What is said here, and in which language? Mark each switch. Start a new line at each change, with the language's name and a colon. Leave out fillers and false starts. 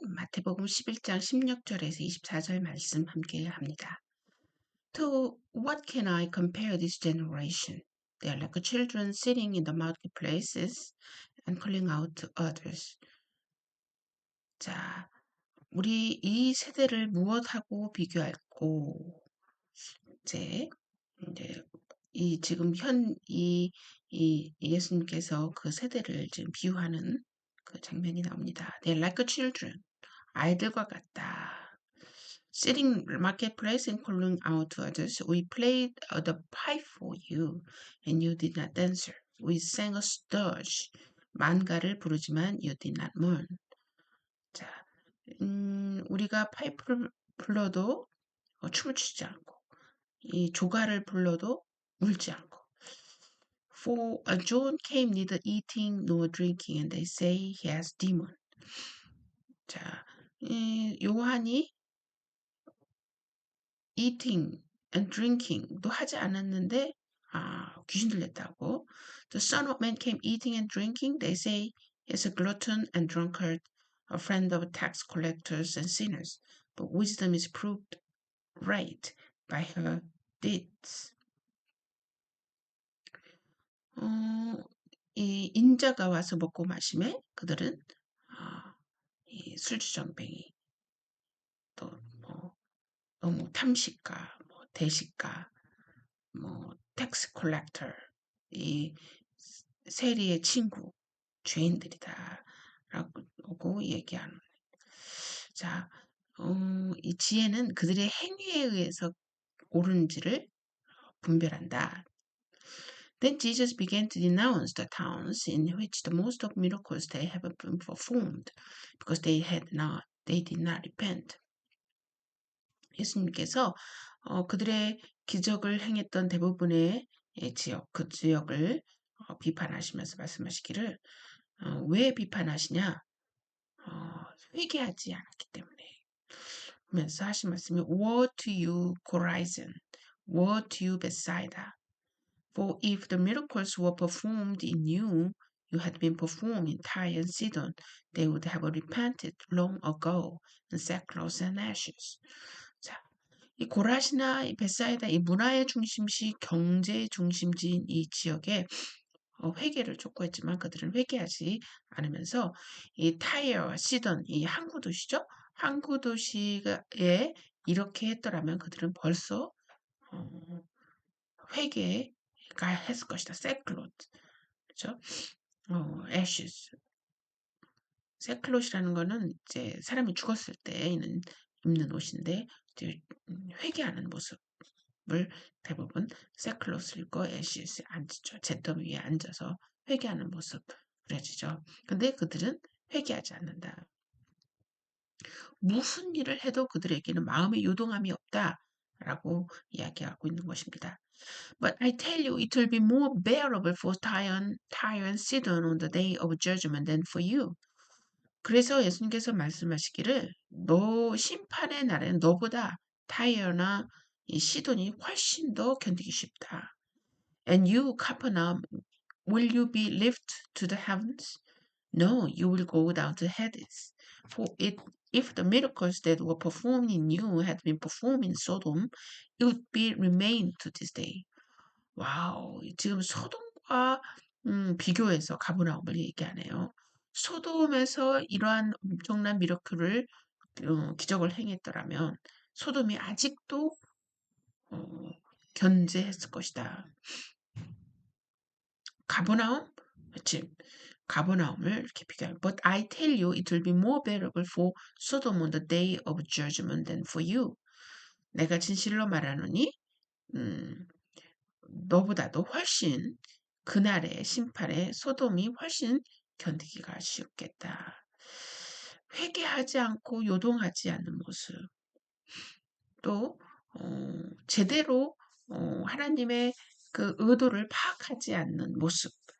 Korean: 마태복음 11장 16절에서 24절 말씀 함께 합니다.
English: To what can I compare this generation? They are like children sitting in the marketplaces and calling out to others.
Korean: 자, 우리 이 세대를 무엇하고 비교할꼬? 이제 이 지금 이 예수님께서 그 세대를 지금 비유하는 그 장면이 나옵니다.
English: They're like children.
Korean: 아이들과 같다.
English: Sitting marketplace and calling out to others, we played the pipe for you, and you did not answer. We sang a dirge,
Korean: 만가를 부르지만
English: you did not mourn.
Korean: 자, 우리가 파이프를 불러도 춤을 추지 않고, 이 조가를 불러도 울지 않고.
English: For John came neither eating nor drinking, and they say he has demon.
Korean: 자, 요한이
English: eating and drinking
Korean: 도 하지 않았는데 귀신 들렸다고.
English: The Son of Man came eating and drinking. They say he's a glutton and drunkard, a friend of tax collectors and sinners. But wisdom is proved right by her deeds.
Korean: 이 인자가 와서 먹고 마시매 그들은 이 술주정뱅이 또 뭐 너무 탐식가, 뭐 대식가, 뭐 텍스 콜렉터, 이 세리의 친구, 죄인들이다라고 얘기하는. 자, 이 지혜는 그들의 행위에 의해서 옳은지를 분별한다.
English: Then Jesus began to denounce the towns in which the most of miracles they have been performed, because they did not repent.
Korean: 예수님께서 그들의 기적을 행했던 대부분의 지역, 그 지역을 비판하시면서 말씀하시기를 왜 비판하시냐? 회개하지 않았기 때문에. 하면서 하신 말씀이
English: Woe to you, Chorazin! Woe to you, Bethsaida! For if the miracles were performed in you, you had been performed in Tyre and Sidon, they would have repented long ago in sackcloth and ashes.
Korean: 자, 이 고라시나 이 베사이다 이 문화의 중심지, 경제의 중심지인 이 지역에 회개를 촉구했지만 그들은 회개하지 않으면서 이 타이어와 시던 이 항구 도시죠. 항구 도시에 이렇게 했더라면 그들은 벌써 회개가 했을 것이다. 세클롯, 그렇죠? ashes. 세클롯이라는 거는 이제 사람이 죽었을 때 입는 옷인데 이제 회개하는 모습을 대부분 세클롯을 입고 애쉬스에 앉죠. 잿더미 위에 앉아서 회개하는 모습 그려지죠. 근데 그들은 회개하지 않는다. 무슨 일을 해도 그들에게는 마음의 요동함이 없다라고 이야기하고 있는 것입니다.
English: But I tell you, it will be more bearable for Tyre and Sidon on the day of judgment than for you.
Korean: 그래서 예수님께서 말씀하시기를 너 심판의 날에는 너보다 타이어나 이 시돈이 훨씬 더 견디기 쉽다.
English: And you, Capernaum, will you be lifted to the heavens? No, you will go down to Hades. If the miracles that were performed in you had been performed in Sodom, it would be remained to this day.
Korean: 와우, 지금 소돔과 비교해서 가버나움을 얘기하네요. 소돔에서 이러한 엄청난 미러클을 기적을 행했더라면 소돔이 아직도 견제했을 것이다. 가버나움? 그치? 가버나움을 이렇게 비교하면
English: But I tell you, it will be more bearable for Sodom on the day of judgment than for you.
Korean: 내가 진실로 말하노니 너보다도 훨씬 그날의 심판에 소돔이 훨씬 견디기가 쉽겠다. 회개하지 않고 요동하지 않는 모습. 또 제대로 하나님의 그 의도를 파악하지 않는 모습.